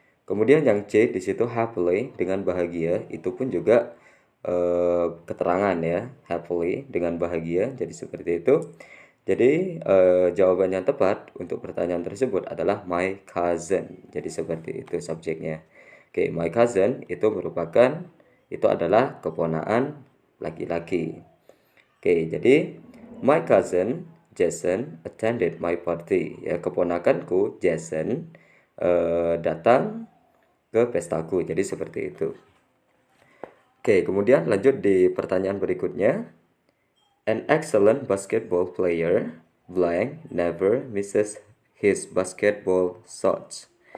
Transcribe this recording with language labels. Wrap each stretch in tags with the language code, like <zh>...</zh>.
<id>Kemudian yang C di situ happily dengan bahagia itu pun juga keterangan ya, happily dengan bahagia. Jadi seperti itu. Jadi jawaban yang tepat untuk pertanyaan tersebut adalah</id> <en>my cousin.</en> <id>Jadi seperti itu subjeknya. Oke,</id> <en>my cousin</en> <id>itu adalah keponakan laki-laki. Oke, jadi</id> <en>my cousin Jason attended my party.</en> <id>Ya, keponakanku Jason datang ke pestaku. Jadi seperti itu. Oke, kemudian lanjut di pertanyaan berikutnya.</id> <en>An excellent basketball player blank never misses his basketball shots.</en>